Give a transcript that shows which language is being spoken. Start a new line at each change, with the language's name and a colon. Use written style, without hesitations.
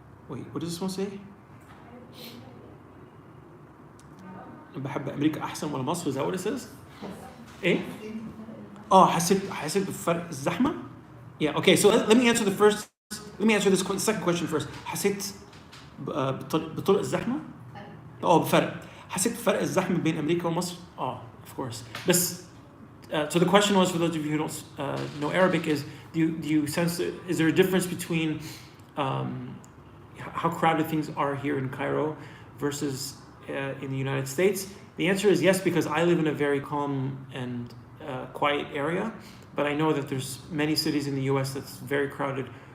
English: Wait, what does this one say?
Arabic: بحب أمريكا أحسن ولا مصر?
English: Is that what it says?
Arabic: إيه؟ حسيت بفرق الزحمة?
English: Yeah, okay, so let me answer the second question first.
Arabic: حسيت بطرق الزحمة؟ بفرق. حسيت بفرق الزحمة بين أمريكا ومصر؟
English: Of course.
Arabic: بس
English: So the question was, for those of you who don't know Arabic, is do you sense is there a difference between how crowded things are here in Cairo versus in the United States? The answer is yes, because I live in a very calm and quiet area, but I know that there's many cities in the U.S. that's very crowded.